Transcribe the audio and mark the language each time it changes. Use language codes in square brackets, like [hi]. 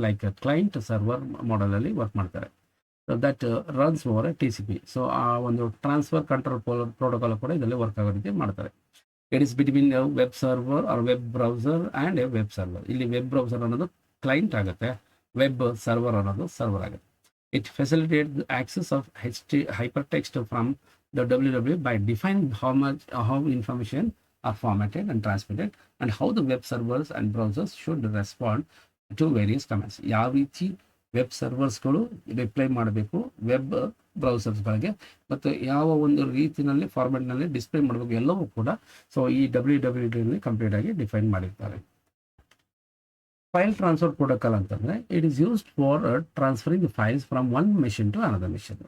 [kn] Like client server ಮಾಡೆಲಲ್ಲಿ work ಮಾಡ್ತಾರೆ. [en] That runs over TCP. [kn] So ಆ ಒಂದು ಟ್ರಾನ್ಸ್ಫರ್ ಕಂಟ್ರೋಲ್ ಪ್ರೋಟೋಕಾಲ್ ಕೂಡ ಇದರಲ್ಲಿ ವರ್ಕ್ ಆಗೋ ರೀತಿ ಮಾಡ್ತಾರೆ. [en] It is between web server or web browser and a web server. [kn] ಇಲ್ಲಿ ವೆಬ್ ಬ್ರೌಸರ್ ಅನ್ನೋದು ಕ್ಲೈಂಟ್ ಆಗುತ್ತೆ, ವೆಬ್ ಸರ್ವರ್ ಅನ್ನೋದು ಸರ್ವರ್ ಆಗುತ್ತೆ. [en] It facilitates the access of hypertext from the WW by defining how information are formatted and transmitted and how the web servers and browsers should respond to various commands. [kn] ಯಾವ ರೀತಿ web ಸರ್ವರ್ಸ್ಗಳು reply ಮಾಡಬೇಕು web ಬ್ರೌಸರ್ಸ್ಗಳಿಗೆ ಮತ್ತು ಯಾವ ಒಂದು ರೀತಿಯಲ್ಲಿ ಫಾರ್ಮೆಟ್ನಲ್ಲಿ display ಮಾಡಬೇಕು ಎಲ್ಲವೂ ಕೂಡ ಸೊ ಈ WW ಕಂಪ್ಲೀಟ್ ಆಗಿ ಡಿಫೈನ್ ಮಾಡಿರ್ತಾರೆ. [en] File transfer protocol ಅಂತಂದರೆ it is used for transferring the files from one machine to another machine.